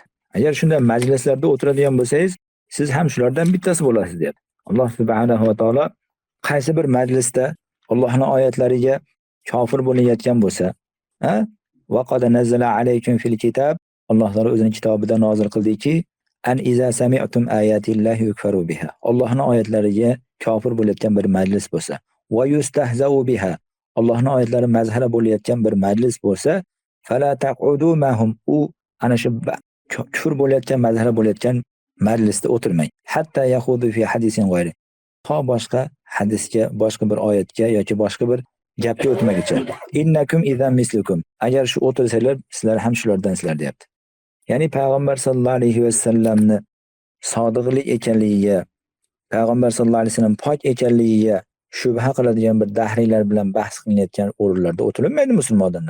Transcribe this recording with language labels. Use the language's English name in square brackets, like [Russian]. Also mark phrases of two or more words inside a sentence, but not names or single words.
[Uzbek] Agar shunday majlislarda o'tiradigan bo'lsangiz, siz ham shulardan bittasi bo'lasiz deyapti. Alloh [Arabic] سبحانه وتعالى [Uzbek] qaysi bir majlisda Allohning oyatlariga kofir bo'layotgan bo'lsa, ha? [Arabic] وقد نزل عليكم في الكتاب, [Uzbek] Alloh taolo o'zining kitobida nozil qildiki, [Arabic] أن إذا سمعتم آيات الله يكفر بها. [Uzbek] Allohning oyatlariga kofir bo'layotgan bir majlis bo'lsa, [Arabic] ويستهزأ بها. [Uzbek] Allohning oyatlari mazhara bo'layotgan bir majlis bo'lsa, [Arabic] فلا تقعدوا معهم. [Uzbek] U ana shu kufr bo'layotgan, mazhara bo'layotgan majlisda o'tirmang. [Arabic] حتى يخوضوا في حديث غيره. [Uzbek] To boshqa hadisga, boshqa bir oyatga yoki boshqa bir gapga o'tmaguncha. [Arabic] إنكم إذا مثلهم. [Uzbek] Agar shu o'tirsanglar, sizlar ham shulardansizlar deyapti. Ya'ni payg'ambar sollallohu alayhi vasallamni sodiqlik ekanligiga, payg'ambar [Arabic] صلى الله عليه وسلم [Uzbek] pok ekanligiga shubha qiladigan bir dahriylar bilan bahs qilinayotgan o'rinlarda o'tirilmaydi musulmon odamlar.